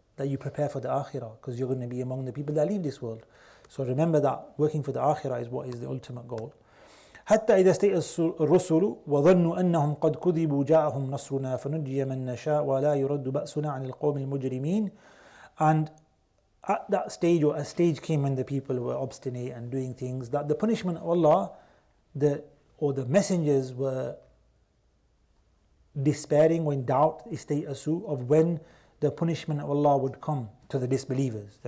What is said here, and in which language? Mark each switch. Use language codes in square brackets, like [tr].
[en] That you prepare for the akhirah, because you're going to be among the people that leave this world. So remember that working for the akhirah is what is the ultimate goal. [ar] حتى إذا استيأس الرسل وظنوا أنهم قد كذبوا جاءهم نصرنا فنجي من نشاء ولا يرد بأسنا عن القوم المجرمين. [en] And at that stage, or a stage came when the people were obstinate and doing things, that the punishment of Allah, the messengers were despairing or in doubt, istay'asu, of when the punishment of Allah would come to the disbelievers.